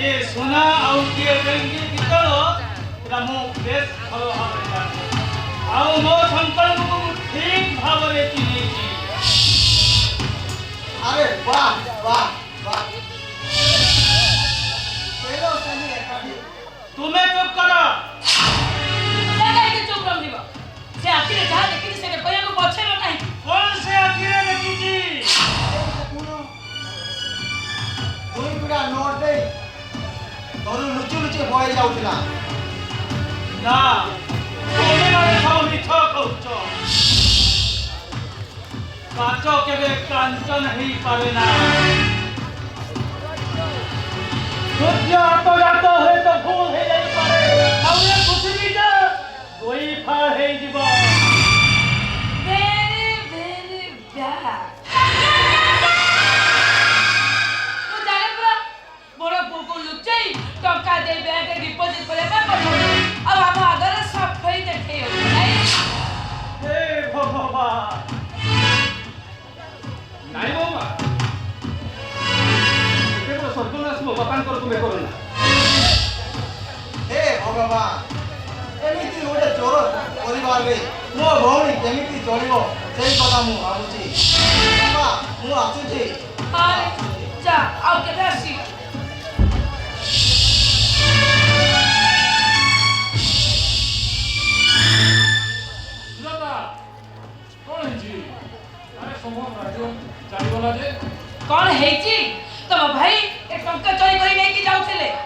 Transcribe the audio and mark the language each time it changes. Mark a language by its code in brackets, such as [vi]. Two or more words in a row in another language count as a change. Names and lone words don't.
[or] ସୁନା ଆଉ କିଏ ବେଙ୍ଗି ବିକଳ ଏଟା ମୁଁ ବେଶ ଭଲ ଭାବରେ ଜାଣେ ଆଉ ମୋ ସଂକଳ୍ପକୁ ମୁଁ ଠିକ ଭାବରେ ଚିହ୍ନିଛି। [hi] अरे वाह वाह वाह चलो चलिए एकाठी [or] ତୁମେ ଚୁପ୍ କର। ସେ କାହିଁକି ଚୁପ୍ ରହିବ? ସେ ଆଖିରେ ଯାହା ଦେଖିଛି ସେଟା କହିବାକୁ ପଛେଇବ କାହିଁକି? କଣ ସେ ଆଖିରେ ଦେଖିଛି? ଦୁଇ ପିଢା ନୋଟ ଦେଇ ଘରୁ ଲୁଚି ଲୁଚି ପଳେଇ ଯାଉଥିଲା। ନା ତୁମେମାନେ ସବୁ ମିଛ କହୁଛ। କାଚ କେବେ କାଞ୍ଚନ ହେଇପାରେ ନା। ସୂର୍ଯ୍ୟ ଅପଘାତ ହୁଏ ତ ଭୁଲ ହେଇଯାଇପାରେ ଆଉ ଏ ପୃଥିବୀଟା ଦୁଇ ଫାଳ ହେଇଯିବ। [en] Very, very bad. [or] ମୁଁ ଜାଣେ ପରା ମୋର ପୁଅକୁ ଲୁଚେଇ ଟଙ୍କା ଦେଇ ବ୍ୟାଙ୍କରେ ଡିପୋଜିଟ୍ କରିବା ପାଇଁ ପଠେଇଦେବି ଆଉ ଆମ ଆଗରେ ସଫେଇ ଦେଖେଇ ହବ ନାଇଁ? ହେ ଭଗବାନ ନାଇଁ ବୋଉମା କେବଳ ସର୍ବନାଶ ମୋ ବାପାଙ୍କର ତୁମେ କର ନା। ହେ ଭଗବାନ ଏମିତି ଗୋଟେ ଚୋର ପରିବାରେ ମୋ ଭଉଣୀ କେମିତି ଚଳିବ ସେଇ କଥା ମୁଁ ଭାବୁଛି। ବାବା ମୁଁ ଆସୁଛି। ଆରେ ଯା ଆଉ କେବେ ଆସିବ? ସୁଜାତା କ'ଣ ହେଇଛି? ଆରେ ସମ୍ଭବ ରାଜ୍ୟ ଚାଲିଗଲା ଯେ କଣ ହେଇଛି? ତମ ଭାଇ ଏ ଟଙ୍କା ଚୋରି କରି ନେଇକି ଯାଉଥିଲେ।